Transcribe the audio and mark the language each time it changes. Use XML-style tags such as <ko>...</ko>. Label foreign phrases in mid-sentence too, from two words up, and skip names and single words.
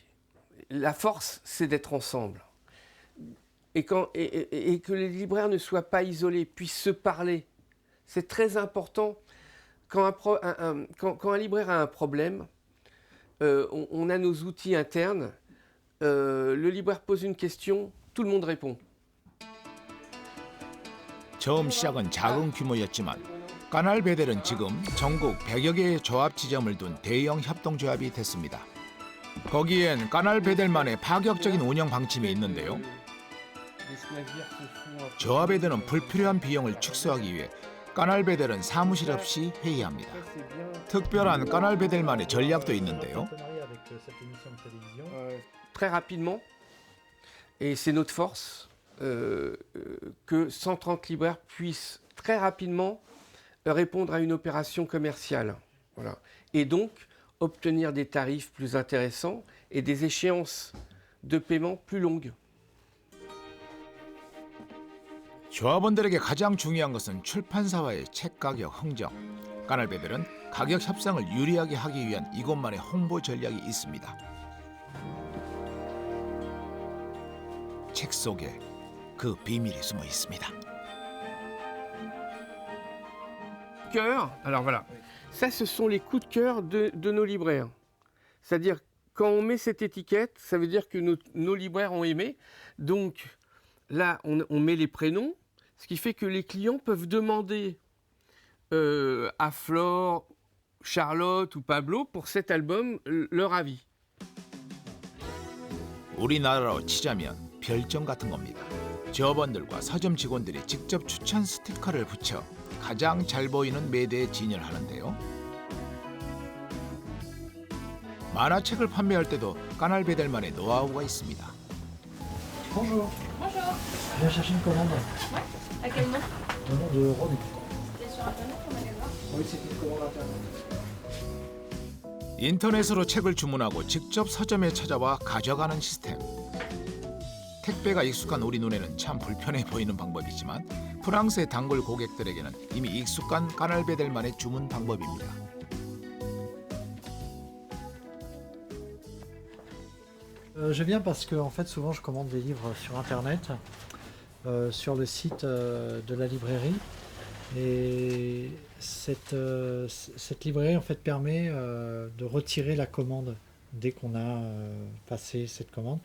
<fr>La force, c'est d'être ensemble. Et que les libraires ne soient pas isolés, puissent se parler. C'est très important. Quand un libraire a un problème, on a nos outils internes. Le libraire pose une question, tout le monde répond.</fr> <ko>처음 시작은 작은 규모였지만 까날베델은 지금 전국 100여 개의 조합 지점을 둔 대형 협동조합이 됐습니다. 거기엔 까날베델만의 파격적인 운영 방침이 있는데요. 조합에 드는 불필요한 비용을 축소하기 위해 까날베델은 사무실 없이 회의합니다. 특별한 까날베델만의 전략도 있는데요.</ko> <fr>cette émission de télévision. Très rapidement, et c'est notre force, que 130 libraires puissent très rapidement répondre à une opération commerciale. Voilà. Et donc obtenir des tarifs plus intéressants et des échéances de paiement plus longues.</fr> <ko>조합원들에게 가장 중요한 것은 출판사와의 책 가격 흥정. 까날배들은 가격 협상을 유리하게 하기 위한 이것만의 홍보 전략이 있습니다. 책 속에 그 비밀이 숨어 있습니다.</ko> <fr>Cœur, alors voilà, ça ce sont les coups de cœur de nos libraires. C'est-à-dire quand on met cette étiquette, ça veut dire que nos libraires ont aimé. Donc là, on met les prénoms, ce qui fait que les clients peuvent demander à Flore, Charlotte ou Pablo pour cet album leur avis.</fr> <ko>우리나라로 치자면 별점 같은 겁니다. 조합원들과 서점 직원들이 직접 추천 스티커를 붙여 가장 잘 보이는 매대에 진열하는데요. 만화책을 판매할 때도 까날배들만의 노하우가 있습니다.</ko> <fr>Bonjour. Bonjour. Je viens chercher une commande. Ouais. À quel nom? Au nom de René. C'est sur internet qu'on allait voir. Oui, c'est une commande internet.</fr> <ko>인터넷으로 책을 주문하고 직접 서점에 찾아와 가져가는 시스템. 택배가 익숙한 우리 눈에는 참 불편해 보이는 방법이지만 프랑스의 단골 고객들에게는 이미 익숙한 까날배들만의 주문 방법입니다.</ko> <fr>Je viens parce que en fait, souvent je commande des livres sur internet, sur le site de la librairie. Et cette librairie en fait permet de retirer la commande dès qu'on a passé cette commande.</fr>